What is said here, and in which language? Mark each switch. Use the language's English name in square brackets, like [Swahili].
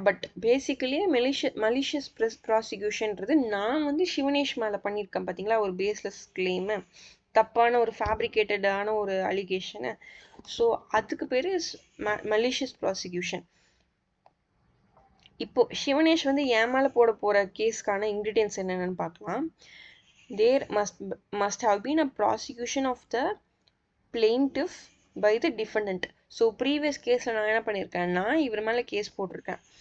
[Tamil] But basically malicious ப்ராசிக்யூஷன்றது நான் வந்து சிவனேஷ் மேலே பண்ணியிருக்கேன் பார்த்தீங்களா, ஒரு பேஸ்லெஸ் கிளைமு, தப்பான ஒரு ஃபேப்ரிகேட்டடான ஒரு அலிகேஷனு. ஸோ அதுக்கு பேர் மலிஷியஸ் ப்ராசிக்யூஷன். இப்போ சிவனேஷ் வந்து என் மேலே போட போகிற கேஸ்க்கான இன்க்ரீடியன்ஸ் என்னென்னு பார்க்கலாம். [English] There must have been a prosecution of the plaintiff by the defendant. [Tamil] So previous கேஸில் நான் என்ன பண்ணியிருக்கேன்னா இவர் மேலே கேஸ் போட்டிருக்கேன்.